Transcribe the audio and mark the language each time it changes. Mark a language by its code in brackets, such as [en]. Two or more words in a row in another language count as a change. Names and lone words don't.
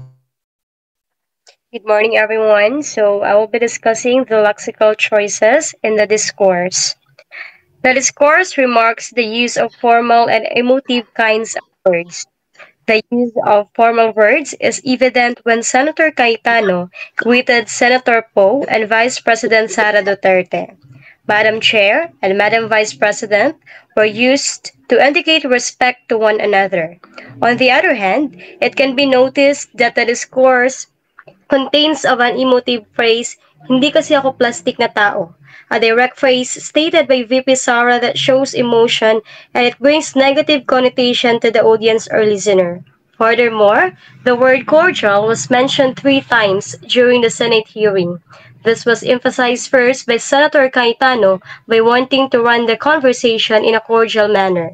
[en] Good morning, everyone. So I will be discussing the lexical choices in the discourse. The discourse remarks the use of formal and emotive kinds of words. The use of formal words is evident when Senator Cayetano greeted Senator Poe and Vice President Sara Duterte. Madam Chair and Madam Vice President were used to indicate respect to one another. On the other hand, it can be noticed that the discourse contains of an emotive phrase, [tl] hindi kasi ako plastic na tao. [en] A direct phrase stated by VP Sara that shows emotion and it brings negative connotation to the audience or listener. Furthermore, the word cordial was mentioned 3 times during the Senate hearing. This was emphasized first by Senator Cayetano by wanting to run the conversation in a cordial manner.